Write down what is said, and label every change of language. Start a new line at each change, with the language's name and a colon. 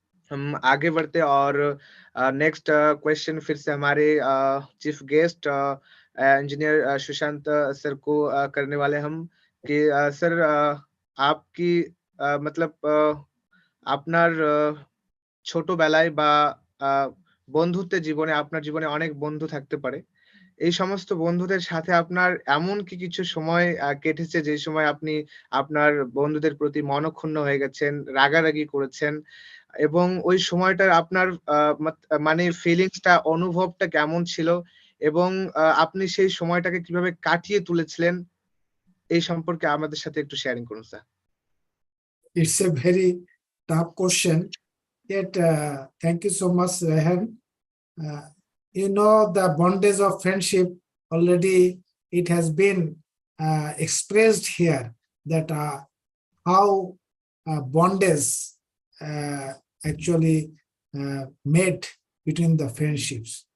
Hindi: हम आगे बढ़ते और नेक्स्ट क्वेश्चन फिर से हमारे chief guest engineer Sushant sir को करने वाले हम कि सर आपकी मतलब
Bangla: আপনার ছোটবেলায় বা আ বন্ধুত্বের জীবনে আপনার জীবনে অনেক বন্ধু থাকতে পারে। এই সমস্ত বন্ধুদের সাথে আপনার এমন কি কিছু সময় কেটেছে যে সময় আপনি আপনার বন্ধুদের প্রতি মনঃক্ষুণ্ণ হয়ে গেছেন, রাগারাগি করেছেন এবং ওই সময়টার আপনার আ মাত মানে ফিলিংস টা অনুভবটা কেমন ছিল? এবং আপনি সেই সময়টাকে কিভাবে কাটিয়ে তুলেছিলেন? এই সম্পর্কে আমাদের সাথে একটু শেয়ারিং করুন sir.
English: It's a very tough question. Yet, thank you so much, Rehan. You know, the bondage of friendship already it has been expressed here that how bondage actually made between the friendships.